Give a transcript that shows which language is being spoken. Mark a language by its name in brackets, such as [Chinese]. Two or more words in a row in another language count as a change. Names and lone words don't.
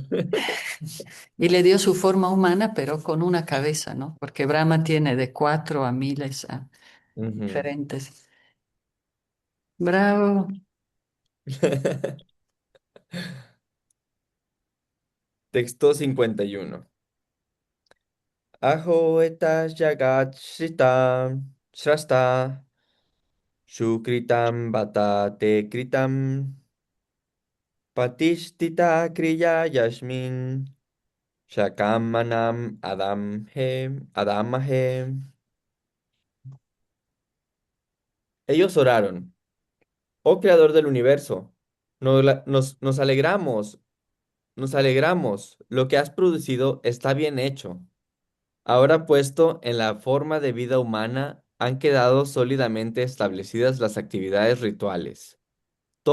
[Spanish] Y le dio su forma humana, pero con una cabeza, ¿no? Porque Brahma tiene de 4 a miles Ujú. diferentes. Bravo. Texto 51. [Sanskrit] Aho etas jagat shrita shrasta shukritam bata te kritam patishtita kriya yasmin shakamanam adamahe. [Spanish] Ellos oraron: oh creador del universo, nos alegramos, nos alegramos, lo que has producido está bien hecho. Ahora puesto en la forma de vida humana, han quedado sólidamente establecidas las actividades rituales.